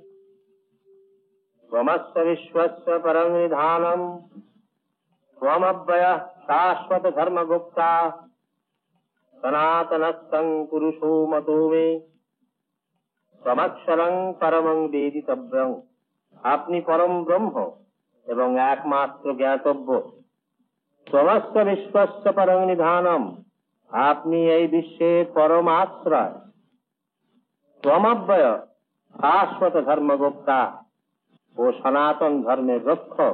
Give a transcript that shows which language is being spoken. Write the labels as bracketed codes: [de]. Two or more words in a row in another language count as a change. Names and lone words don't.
[sa] त्वमस्य विश्वस्य परं निधानं त्वमव्ययः शाश्वत धर्मगुप्ता सनातनस्तं पुरुषो मतो मे त्वमक्षरं परमं वेदितव्यं। [bn] আপনি পরম ব্রহ্ম এবং একমাত্র জ্ঞাতব্য। [sa] त्वमस्य विश्वस्य परं निधानं, [bn] আপনি এই বিশ্বের পরম আশ্রয়। [sa] त्वमव्यय शाश्वत धर्मगुप्ता, [bn] ও সনাতন ধর্মের রক্ষক।